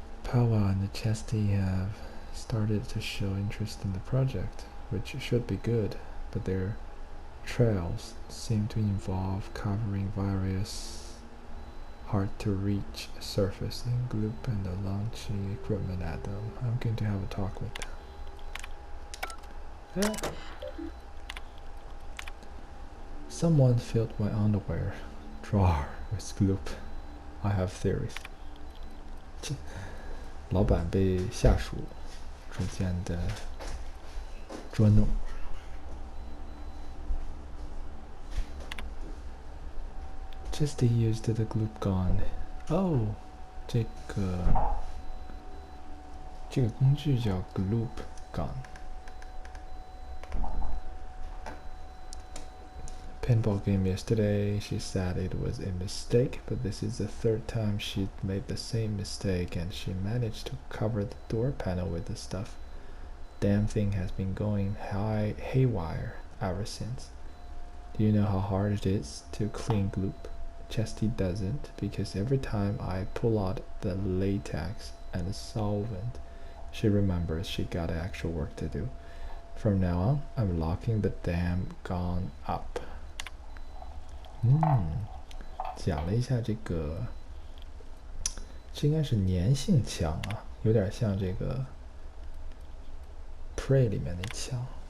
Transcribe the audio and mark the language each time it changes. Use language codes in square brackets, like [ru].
[en] Powell and Chesty have started to show interest in the project, which should be good, but their trails seem to involve covering various hard-to-reach surface in gloop and launching equipment at them. I'm going to have a talk with them. Someone filled my underwear drawer with gloop. I have theories. [zh] 老板被下属逐渐的捉弄。 [en] Just used the gloop gun. [zh] Oh, 这个工具叫 gloop gun. [en] Pinball game yesterday, she said it was a mistake, but this is the third time she'd made the same mistake and she managed to cover the door panel with the stuff. Damn thing has been going haywire ever since. Do you know how hard it is to clean gloop? Chesty doesn't, because every time I pull out the latex and the solvent, she remembers she got actual work to do. From now on, I'm locking the damn gun up. [zh] 讲了一下这个，这应该是粘性枪啊，有点像这个 Prey 里面那枪。